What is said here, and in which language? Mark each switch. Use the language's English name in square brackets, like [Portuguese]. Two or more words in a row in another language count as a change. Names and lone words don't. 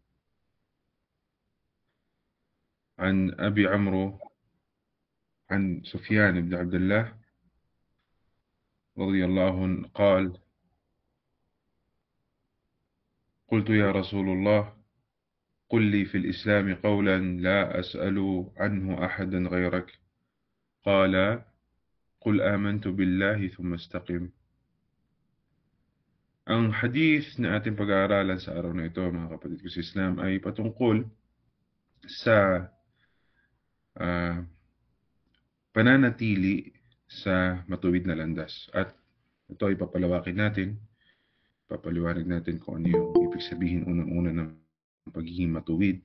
[Arabic] عن أبي عمرو عن سفيان بن عبد الله رضي الله عنه قال: قلت يا رسول الله، قل لي في الإسلام قولا لا أسأل عنه أحدا غيرك. قال: قل آمنت بالله ثم استقم. [Filipino] Ang hadith na ating pag-aaralan sa araw na ito, mga kapatid ko sa Islam, ay patungkol sa pananatili sa matuwid na landas. At ito ay papalawakin natin, papaliwanag natin kung ano yung ibig sabihin unang-una ng pagiging matuwid.